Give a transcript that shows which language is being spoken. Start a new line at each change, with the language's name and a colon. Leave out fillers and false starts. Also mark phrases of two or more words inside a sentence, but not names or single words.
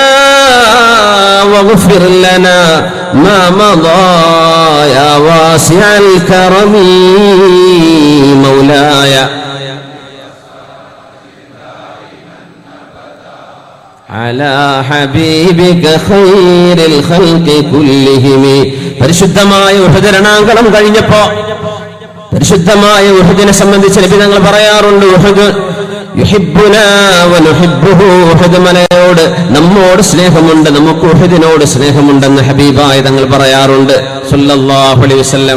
Arabic: واغفر لنا ما مضى يا واسع الكرم مولاي على حبيبك خير الخلق كلهم.
Malayalam: പരിശുദ്ധമായ ഉഹദ് രണാങ്കണം കഴിഞ്ഞപ്പോ പരിശുദ്ധമായ ഉഹദിനെ സംബന്ധിച്ച് നബി തങ്ങൾ പറയാറുണ്ട്,
Arabic: أحد يحبنا ونحبه.
Malayalam: ഉഹദ് മലയോട് നമ്മോട് സ്നേഹമുണ്ട്, നമുക്ക് ഉഹദിനോട് സ്നേഹമുണ്ടെന്ന് ഹബീബായ തങ്ങൾ പറയാറുണ്ട്
Arabic: صلى الله عليه وسلم.